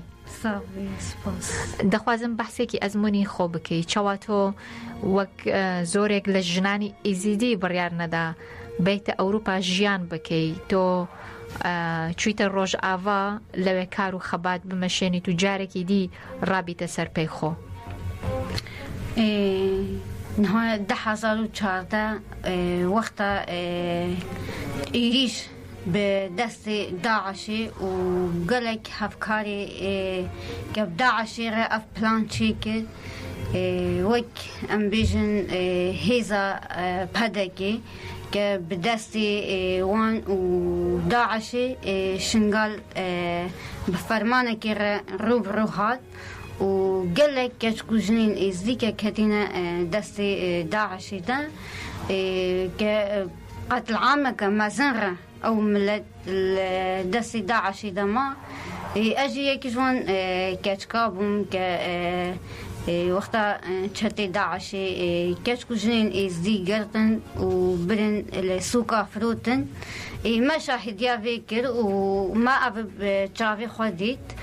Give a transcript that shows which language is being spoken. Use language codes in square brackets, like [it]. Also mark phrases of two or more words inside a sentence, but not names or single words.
[ku] دەخوازم بەحسێکی ئەزمموی خۆ بکەی چاوا تۆ وەک زۆرێک لە ژنانی ئیزیدی بڕیار نەدا بیتە ئەوروپا ژیان بکەی، تۆ چویتە ڕۆژ ئاوا لەوێ کار و خەبات بمەشێنیت و جارێکی دی ڕابیتە سەر پێی خۆ. نها 2014 وقتا ایریش به دست داعشی و گلک هفکاری که داعشی را اف پلان چی کرد وک ام بیژن هیزا پدکی که به دست وان و داعشی شنگال به فرمانه که رو هات و گلک کچکو جنین ازدی که کتینا دست داعشی ده که قتل عامه که مزنره او ملت دست داعشی ده ما اجی یکی جوان کچکابم که وقتا چتی داعشی کچکو جنین ازدی گردن و برن لسوکا فروتن ما شاهدیا ویکر و ما اب چاوی خودید